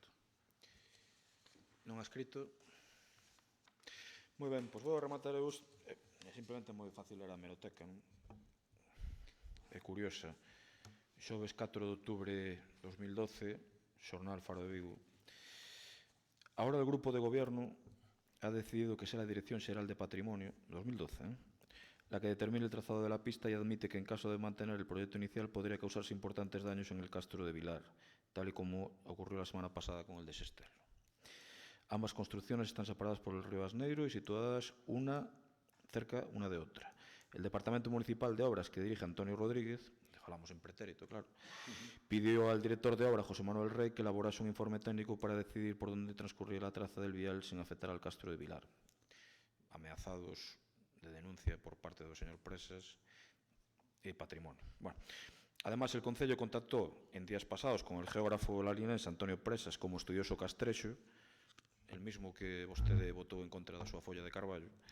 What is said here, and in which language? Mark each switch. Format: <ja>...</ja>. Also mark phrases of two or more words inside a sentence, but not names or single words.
<es>Non ha escrito...</es> <gl>Moi ben, pois vou rematar eu. É simplemente moi fácil ler a hemeroteca, non? É curiosa. Xoves 4 de outubro de 2012, Xornal Faro de Vigo.</gl> <es>A hora del grupo de gobierno ha decidido que sea la Dirección Xeral de Patrimonio, 2012, la que determine el trazado de la pista y admite que en caso de mantener el proyecto inicial podría causarse importantes daños en el Castro de Vilar, tal y como ocurrió la semana pasada con el de Sestelo. Ambas construcciones están separadas por el río Asneiro y situadas una cerca una de outra. El Departamento Municipal de Obras que dirige Antonio Rodríguez,</es> <gl>falamos en pretérito,</gl> <es>claro, pidió al director de obra, José Manuel Rey, que elaborase un informe técnico para decidir por dónde transcurría la traza del vial sin afectar al Castro de Vilar.</es> <gl>Ameazados de denuncia por parte do señor Presas e Patrimonio.</gl> <es>Bueno, además, el Concello contactó en días pasados con el geógrafo lalinense Antonio Presas como estudioso castrexo, el mismo que</es> <gl>vostede votou en contra da súa folla de Carballo.</gl>